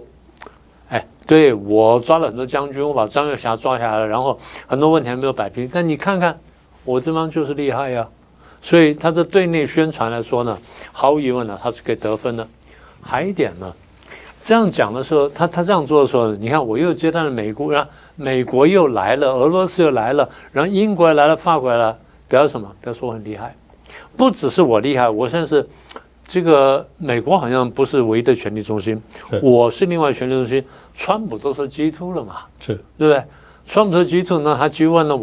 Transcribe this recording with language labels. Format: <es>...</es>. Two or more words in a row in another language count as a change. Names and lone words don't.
<zh>對，我抓了很多將軍，我把張月霞抓下來了，然後很多問題還沒有擺平，但你看看我這幫就是厲害呀。所以他的對內宣傳來說呢，毫無疑問他是可以得分的。還一點呢，這樣講的時候，他這樣做的時候，你看我又接待了美國，然後美國又來了，俄羅斯又來了，然後英國也來了，法國也來了， 表示什麼？表示我很厲害，不只是我厲害，我現在是這個美國好像不是唯一的權力中心，我是另外權力中心。川普都說 G2 了嘛，是对不對？川普说 G2，那他 G1 呢？</zh>